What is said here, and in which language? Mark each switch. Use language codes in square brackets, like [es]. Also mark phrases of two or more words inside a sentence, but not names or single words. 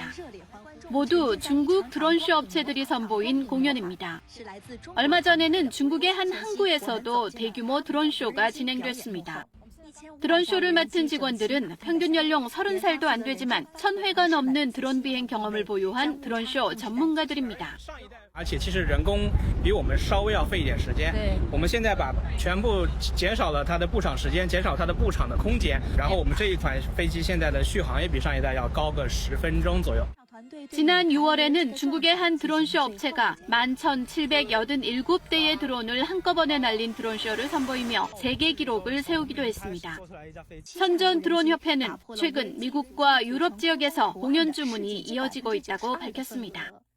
[ko] 모두 중국 드론쇼 업체들이 선보인 공연입니다. 얼마 전에는 중국의 한 항구에서도 대규모 드론쇼가 진행됐습니다. 드론쇼를 맡은 직원들은 평균 연령 30살도 안 되지만 1000회가 넘는 드론 비행 경험을 보유한 드론쇼 전문가들입니다. [zh] 而且其实人工比我们稍微要费一点时间。我们现在把全部减少了它的布场时间，减少它的布场的空间，然后我们这一款飞机现在的续航也比上一代要高个10分钟左右。 [ko] 지난 6월에는 중국의 한 드론쇼 업체가 11,787대의 드론을 한꺼번에 날린 드론쇼를 선보이며 세계 기록을 세우기도 했습니다. 선전 드론협회는 최근 미국과 유럽 지역에서 공연 주문이 이어지고 있다고 밝혔습니다.